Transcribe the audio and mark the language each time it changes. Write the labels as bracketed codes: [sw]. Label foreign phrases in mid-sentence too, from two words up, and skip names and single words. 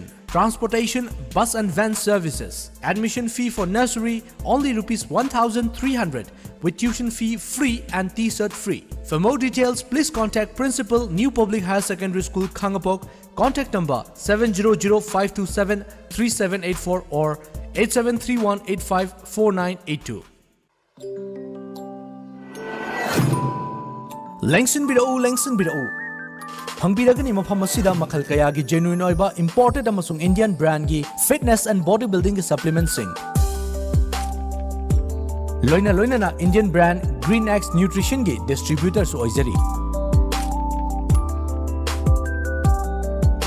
[en] Transportation, bus and van services. Admission fee for nursery only Rs 1,300 with tuition fee free and t-shirt free. For more details, please contact Principal, New Public Higher Secondary School, Khangapok. Contact number 700-527-3784 or 8731854982. [mni] Lengsin bidau. Hangbiragani mafam asida makhal kaya gi genuine oiba imported amasung [en] Indian brand [mni] gi [en] fitness and bodybuilding [mni] gi supplements sing. Loina na [en] Indian brand [mni] Green X Nutrition gi distributors oizari.